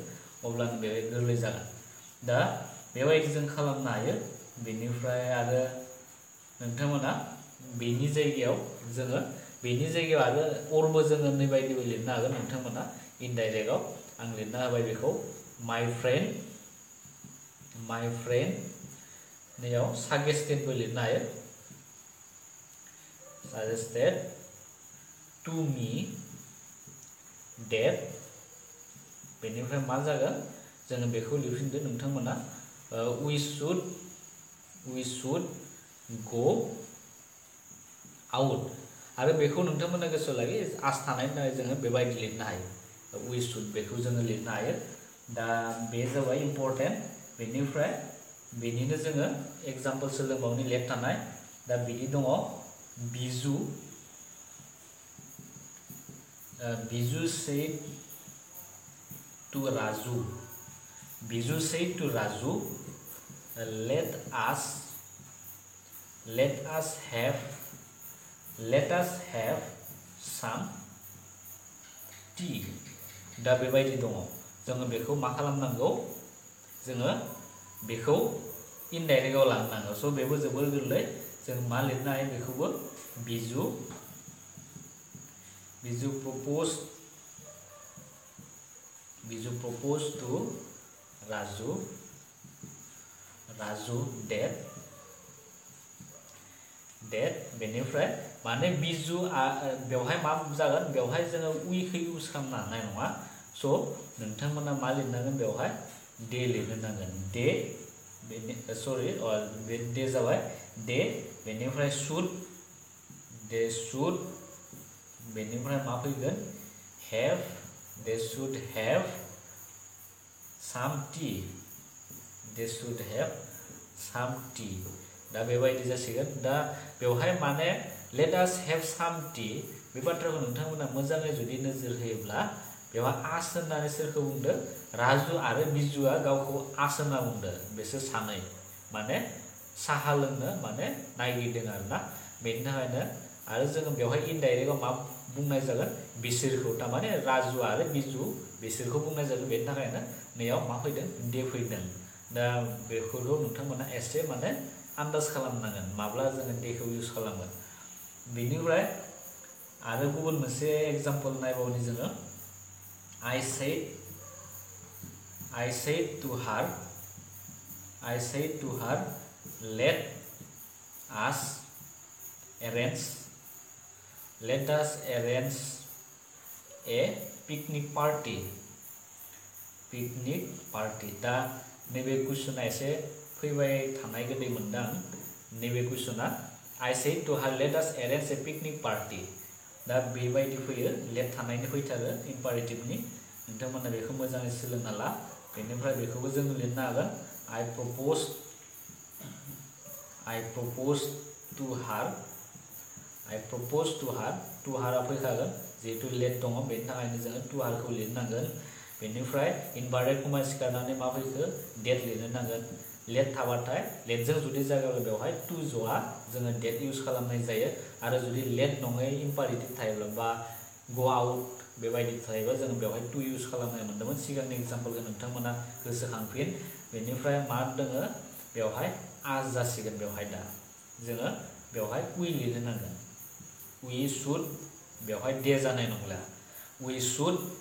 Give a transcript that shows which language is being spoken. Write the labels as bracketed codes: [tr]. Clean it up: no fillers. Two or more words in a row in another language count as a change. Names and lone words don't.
[brx] अब्लानो बे गोरलै जागोन दा बेबायदि जों खालामनो हायो बेनिफ्राय आरो नोंथांमोना बेनि जायगायाव आरो अरबो जोङो नैबायदिबो लिरनो हागोन नोंथांमोना इनडाइरेक्टआव आं लिरना होबाय बेखौ माय फ्रेन्ड नैयाव साजेस्टेडबो लिरनो हायो [en] suggested to me that [brx] बेनिफ्राय मा जागोन जोङो बेखौ लिरफिनदो नोंथांमोना [en] we we should go out [brx] आरो बेखौ नोंथांमोना गोसोआव लायो आस थानायनि थाखाय जोङो बेबायदि लिरनो हायो [en] we should [brx] बेखौ जोङो लिरनो हायो दा बे जाबाय इम्पोर्टेन्ट बेनिफ्राय बेनिनो जोङो एग्जाम्पल सोलोंबावनि लेफ्ट थानाय दा बिदि दङ बिजु [en] बिजु said to Raju Biju said to Raju let us have some tea [brx] दा बेबायदि दङ जोङो बेखौ मा खालामनांगौ जोङो बेखौ इनडाइरेक्टआव लांनांगौ स' बेबो जोबोर गोरलै जों मा लिरनो हायो बेखौबो [en] बिजु proposed to Raju that [brx] बेनिफ्राय माने बिजु बेवहाय मा जागोन बेवहाय जोङो उइखौ इउज खालामनो हानाय नङा स' नोंथांमोना मा लिरनांगोन बेवहाय दे लिरनो नांगोन दे सरि बे दे जाबाय दे बेनिफ्राय शुड बेनिफ्राय मा फैगोन [en] they should have some tea [brx] दा बेबायदि जासिगोन दा बेवहाय माने [en] let us have some tea [brx] बे बाथ्राखौ नोंथांमोना मोजाङै जुदि नोजोर होयोब्ला बेवहाय आस होननानै सोरखौ बुंदों राजु आरो बिजुआ गावखौ आस होनना बुंदों बिसोर सानै माने साहा लोंनो माने नागिरदों आरोना बेनि थाखायनो आरो जोङो बेवहाय इनडाइरेक्टआव मा बुंनाय जागोन बिसोरखौ थारमाने राजु आरो बिजु बिसोरखौ बुंनाय जागोन बेनि थाखायनो नैयाव मा फैदों दे फैदों दा बेखौल' नोंथांमोना एसे माने आन्दाज खालामनांगोन माब्ला जोङो देखौ इउज खालामगोन बेनिफ्राय आरो गुबुन मोनसे एग्जाम्पल नायबावनि जोङो I [en] said to her let us arrange a picnic party दा नैबे [brx] कुइसना एसे फैबाय थानाय गोदै मोनदां नैबे कुइसना [en] I said to her let us arrange a picnic party [brx] दा बेबायदि फैयो लेट थानायनि फैथारो इम्पारेटिभनि नोंथांमोना बेखौ मोजाङै सोलोंना ला बेनिफ्राय बेखौबो जों लिरनो हागोन I [en] proposed to her to her [brx] फैखागोन जिहेतु लेट दङ बेनि थाखायनो जोङो [en] to her [brx] खौ लिरनांगोन बेनिफ्राय [en] inverted comma [brx] सिखारनानै मा फैखो डेट लिरनो नांगोन लेट थाबाथाय लेटजों जुदि जागायाव बेवहाय टु ज'आ जोङो डेट इउज खालामनाय जायो आरो जुदि लेट नङै इम्पारेटिभ थायोब्ला बा [en] go out [brx] बेबायदि थायोबा जोङो बेवहाय टु इउज खालामनाय मोन्दोंमोन सिगांनि एग्जाम्पलखौ नोंथांमोना गोसोखांफिन बेनिफ्राय मा दोङो बेवहाय आज जासिगोन बेवहाय दा जोङो बेवहाय उइ लिरनो नांगोन [en] we should [brx] बेवहाय दे जानाय नंला [en] we should